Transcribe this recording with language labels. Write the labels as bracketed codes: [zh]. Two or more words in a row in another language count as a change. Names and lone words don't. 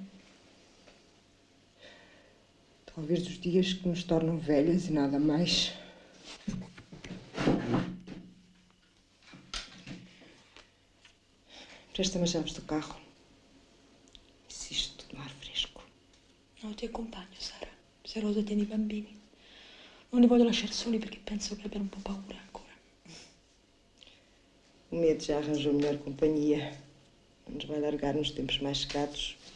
[pt] Talvez dos dias que nos tornam velhas e nada mais. Presta-me as chaves do carro. Insisto no ar fresco. [it] No, ti accompagno, Sara. Se Rosa tiene i bambini. Non li voglio lasciare soli perché penso che abbiano un po' paura ancora. [pt] O medo já arranjou melhor companhia. Não nos vai largar nos tempos mais chegados.